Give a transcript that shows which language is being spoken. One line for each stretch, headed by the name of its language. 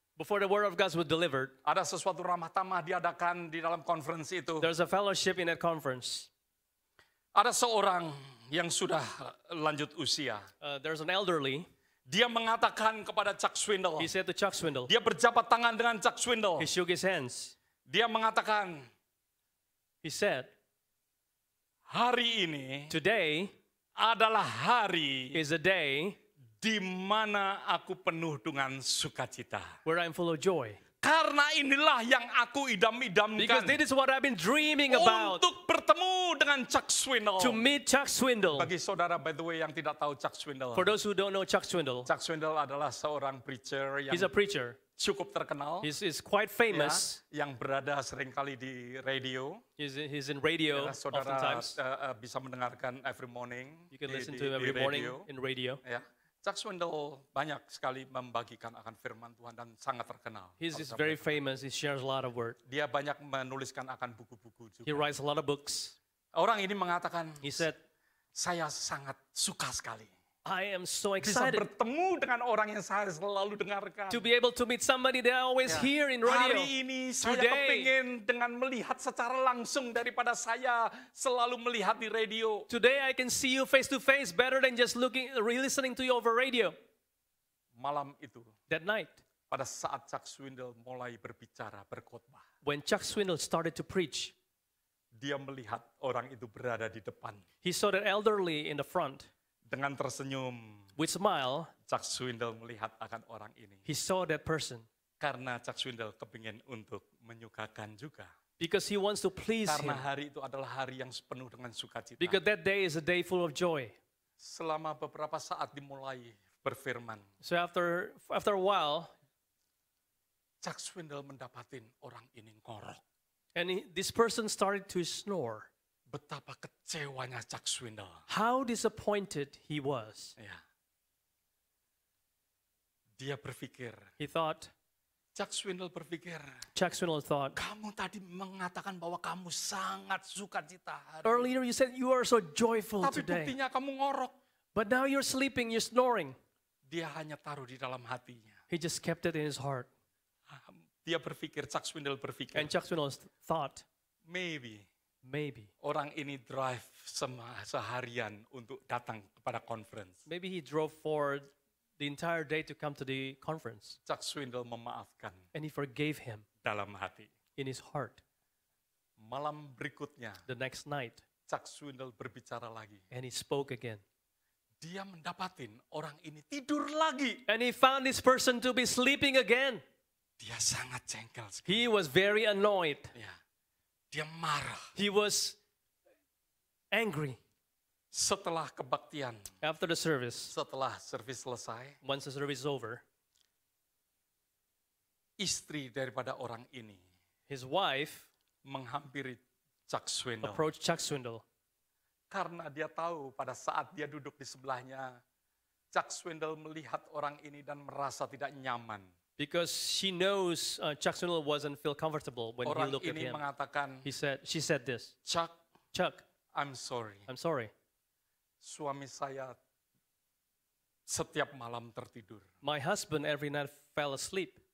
English: before the word of God was delivered,
Indonesian: ada sesuatu ramah tamah diadakan di dalam konferensi itu.
English: there's a fellowship in that conference.
Indonesian: Ada seorang yang sudah lanjut usia.
English: There's an elderly.
Indonesian: Dia mengatakan kepada Chuck Swindoll.
English: He said to Chuck Swindoll,
Indonesian: Dia berjabat tangan dengan Chuck Swindoll.
English: he shook his hands.
Indonesian: Dia mengatakan,
English: He said,
Indonesian: hari ini
English: today
Indonesian: adalah hari
English: is a day
Indonesian: di mana aku penuh dengan sukacita.
English: where I'm full of joy.
Indonesian: Karena inilah yang aku
English: Because
Indonesian: idam-idamkan
English: this is what I've been dreaming about,
Indonesian: untuk bertemu dengan Chuck Swindoll.
English: to meet Chuck Swindoll.
Indonesian: Bagi saudara,
English: by the way,
Indonesian: yang tidak tahu Chuck Swindoll.
English: For those who don't know Chuck Swindoll,
Indonesian: Chuck Swindoll adalah seorang preacher yang
English: he's a preacher.
Indonesian: cukup terkenal.
English: He's quite
Indonesian: Ya,
English: famous.
Indonesian: yang berada seringkali di radio.
English: He's in radio
Indonesian: Ya, saudara
English: oftentimes.
Indonesian: bisa mendengarkan
English: every morning. You can listen
Indonesian: di
English: to him every morning
Indonesian: radio.
English: in radio.
Indonesian: Ya. Chuck Swindoll banyak sekali membagikan akan firman Tuhan dan sangat terkenal.
English: He's very famous. He shares a lot of word.
Indonesian: Dia banyak menuliskan akan buku-buku
English: He
Indonesian: juga.
English: writes a lot of books.
Indonesian: Orang ini mengatakan,
English: He said,
Indonesian: saya sangat suka sekali
English: I am so
Indonesian: bisa
English: excited
Indonesian: bertemu dengan orang yang saya selalu dengarkan.
English: to be able to meet somebody that I always
Indonesian: Ya.
English: hear in radio.
Indonesian: Hari ini saya
English: Today.
Indonesian: kepingin dengan melihat secara langsung daripada saya selalu melihat di radio.
English: Today I can see you face to face better than just listening to you over radio.
Indonesian: Malam itu,
English: That night,
Indonesian: pada saat Chuck Swindoll mulai berbicara, berkhotbah,
English: when Chuck Swindoll started to preach,
Indonesian: dia melihat orang itu berada di depan.
English: he saw the elderly in the front.
Indonesian: Dengan tersenyum,
English: With smile,
Indonesian: Chuck Swindoll melihat akan orang ini.
English: he saw that person
Indonesian: Karena Chuck Swindoll kepingin untuk menyukakan juga.
English: because he wants to please
Indonesian: Karena
English: him.
Indonesian: hari itu adalah hari yang penuh dengan sukacita.
English: Because that day is a day full of joy.
Indonesian: Selama beberapa saat dimulai berfirman.
English: So after a while,
Indonesian: Chuck Swindoll mendapatin orang ini ngorok.
English: And this person started to snore.
Indonesian: Betapa kecewanya Chuck Swindoll.
English: How disappointed he was.
Indonesian: Ya. Dia berpikir,
English: He thought,
Indonesian: Chuck Swindoll berpikir,
English: Chuck Swindoll thought,
Indonesian: kamu tadi mengatakan bahwa kamu sangat sukacita hari ini.
English: earlier you said you are so joyful
Indonesian: Tapi
English: today.
Indonesian: buktinya kamu ngorok.
English: But now you're sleeping, you're snoring.
Indonesian: Dia hanya taruh di dalam hatinya.
English: He just kept it in his heart.
Indonesian: Dia berpikir, Chuck Swindoll berpikir,
English: And Chuck Swindoll thought, maybe maybe
Indonesian: orang ini drive seharian untuk datang kepada conference.
English: he drove forward the entire day to come to the conference.
Indonesian: Chuck Swindoll memaafkan
English: And he forgave him
Indonesian: dalam hati.
English: in his heart.
Indonesian: Malam berikutnya,
English: The next night,
Indonesian: Chuck Swindoll berbicara lagi.
English: and he spoke again.
Indonesian: Dia mendapatin orang ini tidur lagi.
English: And he found this person to be sleeping again.
Indonesian: Dia sangat jengkel sekali.
English: He was very annoyed.
Indonesian: Ya. Dia marah.
English: He was angry.
Indonesian: Setelah kebaktian,
English: After the service,
Indonesian: setelah servis selesai,
English: once the service is over,
Indonesian: istri daripada orang ini
English: his wife
Indonesian: menghampiri Chuck Swindoll.
English: approached Chuck Swindoll
Indonesian: Karena dia tahu pada saat dia duduk di sebelahnya, Chuck Swindoll melihat orang ini dan merasa tidak nyaman.
English: because she knows Chuck Swindoll wasn't feel comfortable when he
Indonesian: Orang
English: looked at
Indonesian: ini
English: him.
Indonesian: mengatakan,
English: She said this, Chuck, Chuck, I'm sorry. I'm sorry.
Indonesian: Suami saya setiap malam tertidur.
English: My husband every night fell asleep